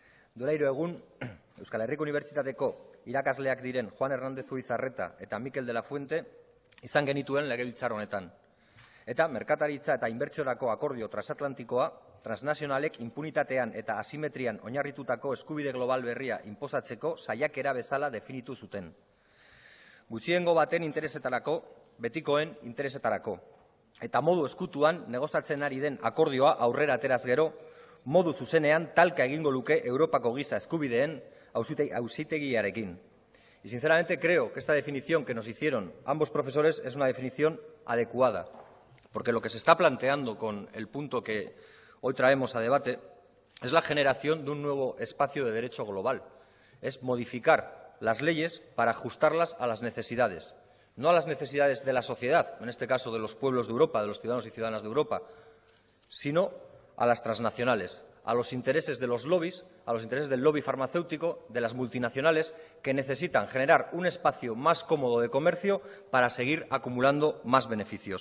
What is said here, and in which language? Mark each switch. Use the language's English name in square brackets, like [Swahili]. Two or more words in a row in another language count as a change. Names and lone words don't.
[Basque] Duela 3 egun, Euskal Herriko Unibertsitateko irakasleak diren Juan Hernández Uizarreta eta Mikel de la Fuente izan genituen legebiltzar honetan. Eta merkataritza eta inbertsiorako akordio transatlantikoa, transnazionalek impunitatean eta asimetrian oinarritutako eskubide global berria inposatzeko saiakera bezala definitu zuten. Gutxiengo baten interesetarako, betikoen interesetarako. Eta modu eskutuan negozatzen ari den akordioa aurrera ateraz gero, modu zuzenean talka egingo luke Europako giza eskubideen auzitegiarekin. [Spanish] Y sinceramente creo que esta definición que nos hicieron ambos profesores es una definición adecuada, porque lo que se está planteando con el punto que hoy traemos a debate es la generación de un nuevo espacio de derecho global. Es modificar las leyes para ajustarlas a las necesidades, no a las necesidades de la sociedad, en este caso de los pueblos de Europa, de los ciudadanos y ciudadanas de Europa, sino a las transnacionales, a los intereses de los lobbies, a los intereses del lobby farmacéutico, de las multinacionales, que necesitan generar un espacio más cómodo de comercio para seguir acumulando más beneficios.